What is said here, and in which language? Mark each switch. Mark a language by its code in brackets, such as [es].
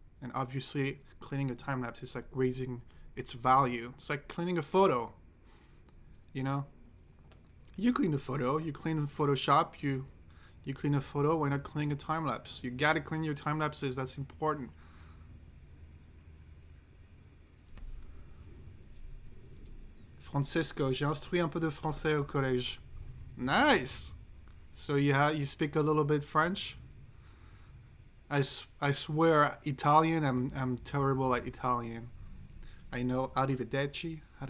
[en] And obviously, cleaning a time-lapse is like raising its value. It's like cleaning a photo. You know? You clean a photo, you clean Photoshop, you clean a photo, why not cleaning a time-lapse? You gotta clean your time-lapses, that's important. [fr] Francisco, j'ai instruit un peu de français au collège. [en] Nice! So you speak a little bit French? I swear, Italian, I'm terrible at Italian. I know arrivederci.